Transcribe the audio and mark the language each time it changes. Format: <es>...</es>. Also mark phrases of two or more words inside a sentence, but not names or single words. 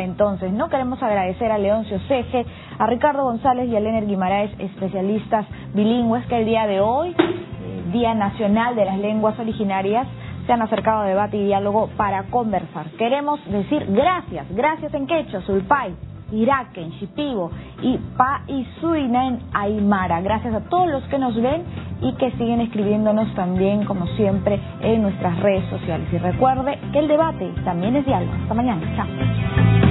<es>Entonces, no queremos agradecer a Leoncio Seje, a Ricardo González y a Lener Guimaraes, especialistas bilingües, que el día de hoy, Día Nacional de las Lenguas Originarias, se han acercado a debate y diálogo para conversar. Queremos decir gracias en quechua, sulpay, iraken, shipibo y pa y suina en aymara. Gracias a todos los que nos ven y que siguen escribiéndonos también, como siempre, en nuestras redes sociales. Y recuerde que el debate también es diálogo. Hasta mañana. Chao.</es>